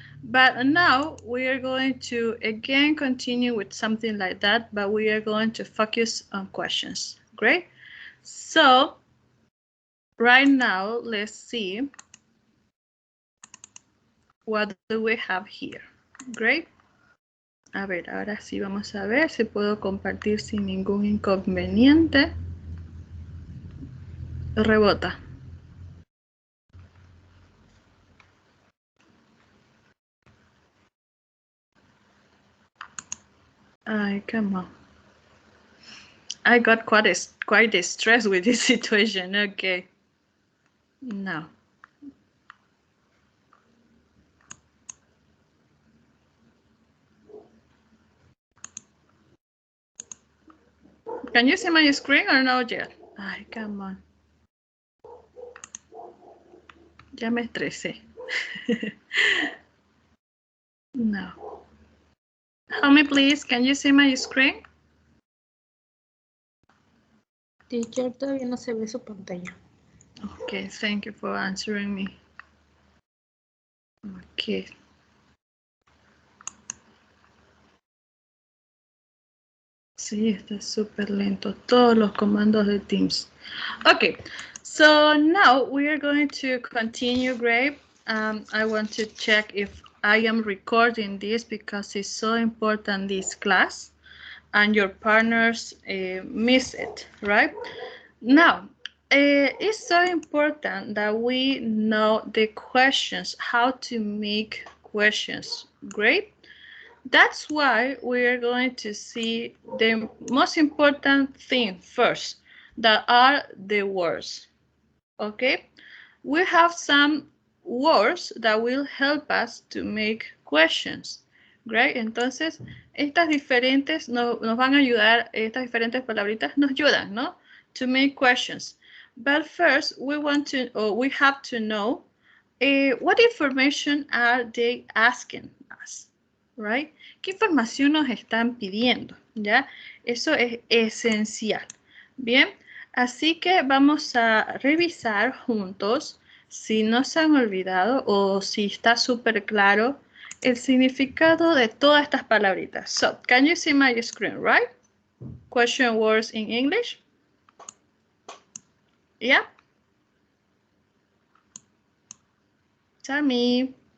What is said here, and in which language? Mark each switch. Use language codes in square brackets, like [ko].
[en] But now we are going to again continue with something like that, but we are going to focus on questions. Great. So right now, let's see what do we have here. Great. [es] A ver, ahora sí vamos a ver si puedo compartir sin ningún inconveniente. Rebota. [en] Ay, come on. I got quite stressed with this situation. Okay. Now. Can you see my screen or no yet? Ay, come on. [es] Ya me estresé. [en] No. Homie, please, can you see my screen? [es] Teacher, todavía no se ve su pantalla. [en] Okay, thank you for answering me. Okay. [es] Sí, está súper lento. Todos los comandos de Teams. [en] Okay, so now we are going to continue, Grape. I want to check if I am recording this because it's so important, this class, and your partners miss it, right? Now, it's so important that we know the questions, how to make questions. Great. That's why we're going to see the most important thing first, that are the words. Okay? We have some words that will help us to make questions. Great. [es] Entonces, estas diferentes nos van a ayudar, estas diferentes palabritas nos ayudan, ¿no? [en] To make questions. But first, we have to know what information are they asking us, right? [es] ¿Qué información nos están pidiendo? ¿Ya? Eso es esencial. Bien, así que vamos a revisar juntos si no se han olvidado o si está súper claro el significado de todas estas palabritas. [en] So, can you see my screen, right? Question words in English? Yeah? Tammy.